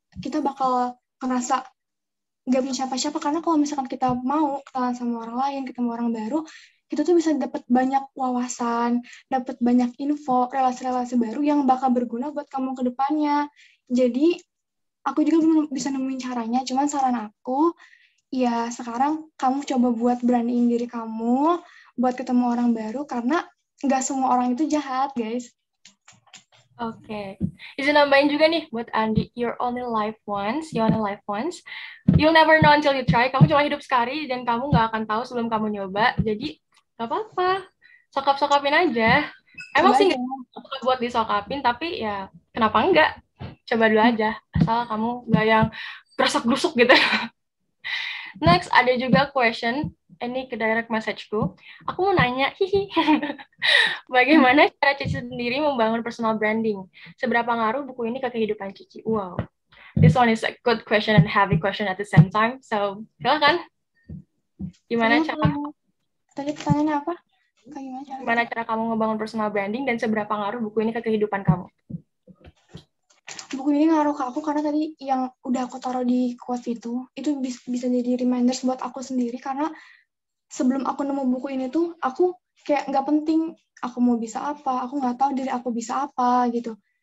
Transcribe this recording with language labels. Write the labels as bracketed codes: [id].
[id] Kita bakal ngerasa nggak punya siapa-siapa, karena kalau misalkan kita mau kenalan sama orang lain, ketemu orang baru, kita tuh bisa dapat banyak wawasan, dapat banyak info, relasi-relasi baru yang bakal berguna buat kamu ke depannya. Jadi, aku juga belum bisa nemuin caranya, cuman saran aku, ya sekarang kamu coba buat beraniin diri kamu, buat ketemu orang baru, karena nggak semua orang itu jahat, guys. Oke. Izin nambahin juga nih buat Andi, [en] you only live once. You'll never know until you try. [id] Kamu cuma hidup sekali dan kamu nggak akan tahu sebelum kamu nyoba. Jadi nggak apa-apa. Sokap-sokapin aja. Emang sih nggak buat disokapin, tapi ya kenapa enggak? Coba dulu aja. Asal kamu nggak yang gerusuk-gerusuk gitu. Next, ada juga question. Ini ke direct message-ku. Aku mau nanya, bagaimana cara Cici sendiri membangun personal branding? Seberapa ngaruh buku ini ke kehidupan Cici? [en] Wow, this one is a good question and heavy question at the same time. [id] So, silakan. Gimana cara? Tadi pertanyaannya apa? Gimana cara kamu ngebangun personal branding dan seberapa ngaruh buku ini ke kehidupan kamu? Buku ini ngaruh ke aku karena tadi yang udah aku taruh di quote itu bisa jadi reminders buat aku sendiri, karena sebelum aku nemu buku ini tuh aku kayak nggak penting aku mau bisa apa, aku nggak tahu diri aku bisa apa gitu.